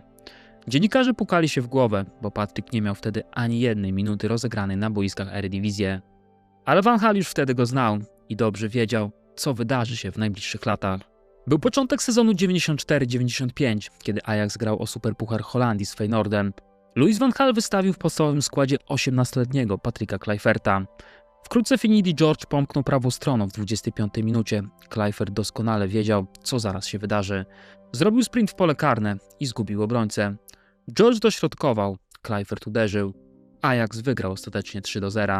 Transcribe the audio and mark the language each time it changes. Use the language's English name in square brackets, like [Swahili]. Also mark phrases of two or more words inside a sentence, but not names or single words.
[Polish] Dziennikarze pukali się w głowę, bo Patrick nie miał wtedy ani jednej minuty rozegranej na boiskach Eredivisie. Ale Van Gaal już wtedy go znał i dobrze wiedział, co wydarzy się w najbliższych latach. Był początek sezonu 94-95, kiedy Ajax grał o Superpuchar Holandii z Feyenoordem. Louis van Gaal wystawił w podstawowym składzie 18-letniego Patricka Kluiverta. Wkrótce Finidi George pomknął prawą stroną w 25 minucie. Kluivert doskonale wiedział, co zaraz się wydarzy. Zrobił sprint w pole karne i zgubił obrońcę. George dośrodkował, Kluivert uderzył. Ajax wygrał ostatecznie 3-0.